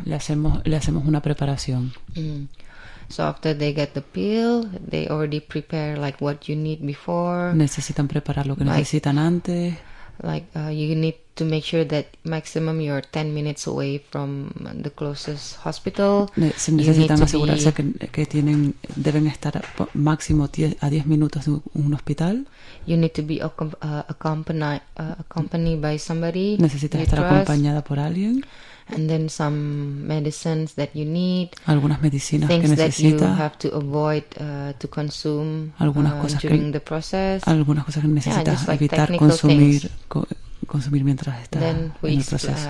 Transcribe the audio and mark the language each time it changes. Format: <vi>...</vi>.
<es>Sí, le hacemos una preparación.</es> <en>So after they get the pill, they already prepare like what you need before.</en> <es>Necesitan preparar lo que like, necesitan antes.</es> <en>Like you need to make sure that maximum you're 10 minutes away from the closest hospital.</en> <es>Se necesitan asegurarse que tienen deben estar máximo a 10 minutos de un hospital.</es> <en>You need to be accompanied by somebody.</en> <es>Necesitas estar acompañada por alguien.</es> <en>And then some medicines that you need.</en> <es>Algunas medicinas que necesitas.</es> <en>Things that you have to avoid to consume during the process.</en> <es>Algunas cosas que necesitas</es> <en>yeah, like</en> <es>evitar consumir consumir mientras está en el proceso.</es>